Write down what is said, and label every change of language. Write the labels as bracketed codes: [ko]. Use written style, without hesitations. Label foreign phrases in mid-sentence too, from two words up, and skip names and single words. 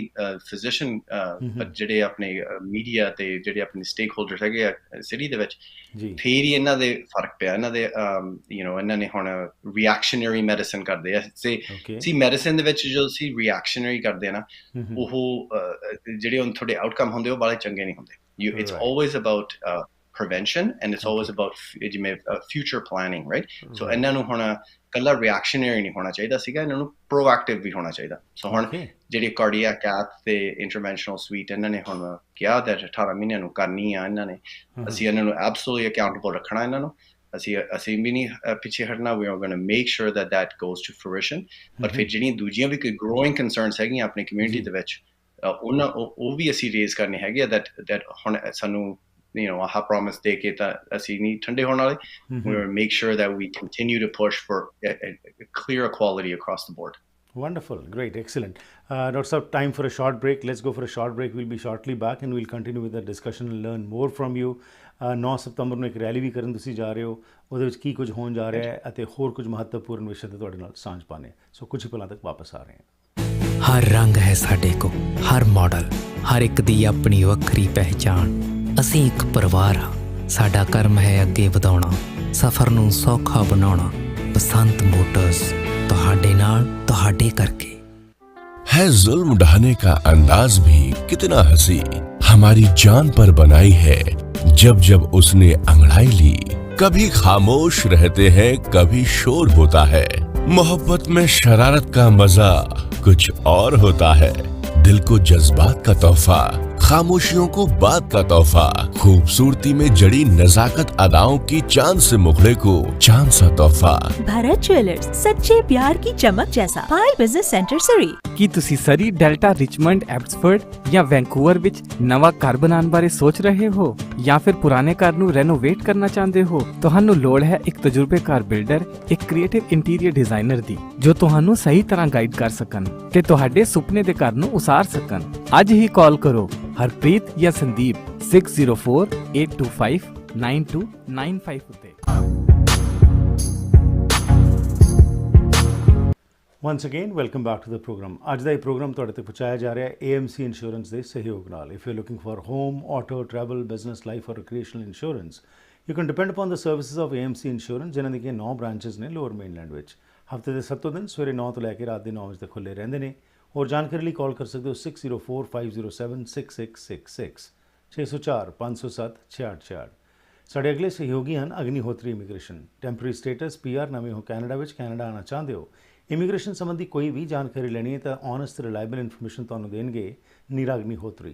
[en] physician but [pa] ਜਿਹੜੇ ਆਪਣੇ ਮੀਡੀਆ ਤੇ ਜਿਹੜੇ ਆਪਣੇ [en] stake holders [pa] ਹੈਗੇ ਆ ਸਿਟੀ ਦੇ ਵਿੱਚ ਫੇਰ ਹੀ ਇਹਨਾਂ ਦੇ ਫਰਕ ਪਿਆ ਇਹਨਾਂ ਦੇ ਇਹਨਾਂ ਨੇ ਹੁਣ [en] reactionary medicine [pa] ਕਰਦੇ ਆ ਸੀ ਮੈਡੀਸਨ ਦੇ ਵਿੱਚ ਜਦੋਂ ਅਸੀਂ ਰਿਐਕਸ਼ਨਰੀ ਕਰਦੇ ਆ ਨਾ ਉਹ ਜਿਹੜੇ ਹੁਣ ਤੁਹਾਡੇ ਆਊਟਕਮ ਹੁੰਦੇ ਉਹ ਬੜੇ ਚੰਗੇ ਨਹੀਂ ਹੁੰਦੇ [en] it's always about prevention and it's always about future planning, right? [pa] So ਇਹਨਾਂ ਨੂੰ ਹੁਣ ਕੱਲਾ ਰਿਐਕਸ਼ਨਰੀ ਨਹੀਂ ਹੋਣਾ ਚਾਹੀਦਾ ਸੀਗਾ ਇਹਨਾਂ ਨੂੰ ਪ੍ਰੋਐਕਟਿਵ ਵੀ ਹੋਣਾ ਚਾਹੀਦਾ ਸੋ ਹੁਣ ਜਿਹੜੀ [en] cardiac cath [pa] ਤੇ [en] interventional suite [pa] ਇਹਨਾਂ ਨੇ ਹੁਣ ਕਿਹਾ that 18 ਮਹੀਨਿਆਂ ਨੂੰ ਕਰਨੀ ਆ ਇਹਨਾਂ ਨੇ ਅਸੀਂ ਇਹਨਾਂ ਨੂੰ [en] absolutely accountable [pa] ਰੱਖਣਾ ਇਹਨਾਂ ਨੂੰ ਅਸੀਂ ਵੀ ਨਹੀਂ ਪਿੱਛੇ ਹਟਣਾ [en] we are going to make sure that goes to fruition but [pa] ਫਿਰ ਜਿਹੜੀਆਂ ਦੂਜੀਆਂ ਵੀ ਕੋਈ [en] growing concerns [pa] ਹੈਗੀਆਂ ਆਪਣੀ ਕਮਿਊਨਿਟੀ ਦੇ ਵਿੱਚ ਉਹ ਵੀ ਅਸੀਂ ਰੇਜ਼ ਕਰਨੇ ਹੈਗੇ that ਹੁਣ ਸਾਨੂੰ ਆਹ promise ਦੇ ਕੇ ਤਾਂ ਅਸੀਂ ਨਹੀਂ ਠੰਡੇ ਹੋਣ ਵਾਲੇ [en] we will make sure that we continue to push for a clear equality across the board. Wonderful, great, excellent. Dr. Saab, time for a short break. Let's go for a short break. We'll be shortly back and we'll continue with the discussion and learn more from you. [pa] 9 ਸਤੰਬਰ ਨੂੰ ਇੱਕ ਰੈਲੀ ਵੀ ਕਰਨ ਤੁਸੀਂ ਜਾ ਰਹੇ ਹੋ ਉਹਦੇ ਵਿੱਚ ਕੀ ਕੁਝ ਹੋਣ ਜਾ ਰਿਹਾ ਹੈ ਅਤੇ ਹੋਰ ਕੁਝ ਮਹੱਤਵਪੂਰਨ ਵਿਸ਼ੇ ਤੇ ਤੁਹਾਡੇ ਨਾਲ ਸਾਂਝ ਪਾਣੇ ਸੋ ਕੁਝ ਹੀ ਪਲਾਂ ਤੱਕ ਵਾਪਸ ਆ ਰਹੇ ਹਾਂ ਹਰ ਰੰਗ ਹੈ ਸਾਡੇ ਕੋਲ ਹਰ ਮਾਡਲ ਹਰ ਇੱਕ ਦੀ ਆਪਣੀ ਵੱਖਰੀ ਪਹਿਚਾਣ ਅਸੀਂ ਇੱਕ ਪਰਿਵਾਰ ਹਾਂ ਸਾਡਾ ਕਰਮ ਹੈ ਅੱਗੇ ਵਧਾਉਣਾ ਸਫ਼ਰ ਨੂੰ ਸੌਖਾ ਬਣਾਉਣਾ ਬਸੰਤ ਮੋਟਰਸ ਤੁਹਾਡੇ ਨਾਲ ਤੁਹਾਡੇ करके [hi] है जुल्म ढाने का अंदाज भी कितना हंसी हमारी जान पर बनाई है जब जब उसने अंगड़ाई ली कभी खामोश रहते हैं कभी शोर होता है मोहब्बत में शरारत का मजा कुछ और होता है दिल को जज्बात का तोहफा खामोशियों को बात का तोहफा खूबसूरती में जड़ी नजाकत अदाओं की चांद से मुखड़े को चांद सा तोहफा भारत ज्वेलर्स सच्चे प्यार की चमक जैसा पाई बिजनेस सेंटर सरी [pa] ਕੀ ਤੁਸੀਂ ਸਰੀ ਡੈਲਟਾ ਰਿਚਮੰਡ ਐਬਸਫੋਰਡ ਜਾਂ ਵੈਂਕੂਵਰ ਵਿੱਚ ਨਵਾਂ ਘਰ ਬਣਾਉਣ ਬਾਰੇ ਸੋਚ ਰਹੇ ਹੋ ਜਾਂ ਫਿਰ ਪੁਰਾਣੇ ਘਰ ਨੂੰ ਰੈਨੋਵੇਟ ਕਰਨਾ ਚਾਹੁੰਦੇ ਹੋ ਤੁਹਾਨੂੰ ਲੋੜ ਹੈ ਇੱਕ ਤਜਰਬੇਕਾਰ ਬਿਲਡਰ ਇੱਕ [en] creative interior designer [pa] ਦੀ ਜੋ ਤੁਹਾਨੂੰ ਸਹੀ ਤਰ੍ਹਾਂ ਗਾਈਡ ਕਰ ਸਕਣ ਤੇ ਤੁਹਾਡੇ ਸੁਪਨੇ ਦੇ ਘਰ ਨੂੰ ਉਸਾਰ ਸਕਣ ਅੱਜ ਹੀ ਕਾਲ ਕਰੋ ਹਰਪ੍ਰੀਤ ਜਾਂ ਸੰਦੀਪ 6048259295 ਉੱਤੇ [en] Once again, welcome back to the program. [pa] ਅੱਜ ਦਾ ਇਹ ਪ੍ਰੋਗਰਾਮ ਤੁਹਾਡੇ ਤੱਕ ਪਹੁੰਚਾਇਆ ਜਾ ਰਿਹਾ ਹੈ AMC ਇੰਸ਼ੋਰੈਂਸ ਦੇ ਸਹਿਯੋਗ ਨਾਲ. [en] If you're looking for home, auto, travel, business, life or recreational insurance, you can depend upon the services of AMC ਇੰਸ਼ੋਰੈਂਸ [pa] ਜਿਨ੍ਹਾਂ ਦੀਆਂ 9 ਬ੍ਰਾਂਚਸ ਨੇ ਲੋਅਰ ਮੇਨਲੈਂਡ ਵਿੱਚ. ਹਫਤੇ ਦੇ 7 ਦਿਨ ਸਵੇਰੇ 9 ਤੋਂ ਲੈ ਕੇ ਰਾਤ ਦੇ 9 ਵਜੇ ਤੱਕ ਖੁੱਲ੍ਹੇ ਰਹਿੰਦੇ ਨੇ. ਹੋਰ ਜਾਣਕਾਰੀ ਲਈ ਕਾਲ ਕਰ ਸਕਦੇ ਹੋ 6045076666 604 507 6666. ਸਾਡੇ ਅਗਲੇ ਸਹਿਯੋਗੀ ਹਨ ਅਗਨੀਹੋਤਰੀ ਇਮੀਗ੍ਰੇਸ਼ਨ. [en] temporary status [pa] PR ਨਵੇਂ ਹੋ ਕੈਨੇਡਾ ਵਿੱਚ ਕੈਨੇਡਾ ਆਉਣਾ ਚਾਹੁੰਦੇ ਹੋ ਇਮੀਗ੍ਰੇਸ਼ਨ ਸੰਬੰਧੀ ਕੋਈ ਵੀ ਜਾਣਕਾਰੀ ਲੈਣੀ ਹੈ ਤਾਂ [en] honest reliable information [pa] ਤੁਹਾਨੂੰ ਦੇਣਗੇ ਨੀਰਾ ਅਗਨੀਹੋਤਰੀ.